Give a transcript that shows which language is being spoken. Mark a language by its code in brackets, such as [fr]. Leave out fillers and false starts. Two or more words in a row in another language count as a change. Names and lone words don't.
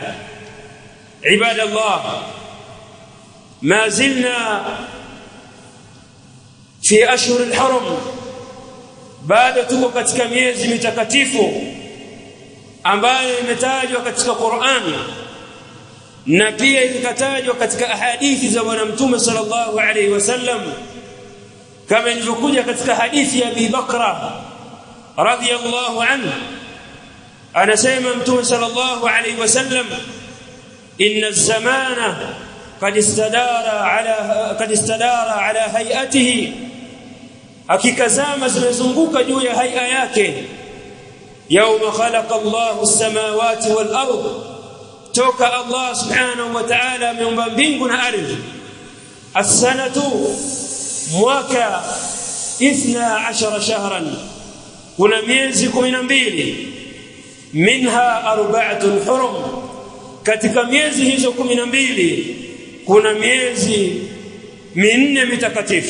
[ar] عباد الله، ما زلنا في أشهر الحرم, [sw] bado tuko katika miezi mitakatifu ambayo imetajwa katika Qur'an na pia ikatajwa katika ahadithi za Bwana Mtume [ar] صلى الله عليه وسلم, [sw] kama ilivyokuja katika hadithi ya Abi Bakra [ar] رضي الله عنه. [sw] Anasema Mtume [ar] صلى الله عليه وسلم, إن الزمان قد استدار على هيئته, [sw] hakika zama zimezunguka juu ya haia yake. [ar] يوم خلق الله السماوات والأرض, [sw] toka Allah [ar] سبحانه وتعالى [sw] ameumba mbingu na ardhi. As-sanatu, mwaka 12 shahran, kuna miezi 12. [ar] منها أربعة حرم, [sw] katika miezi hizo 12 kuna miezi minne mitakatifu.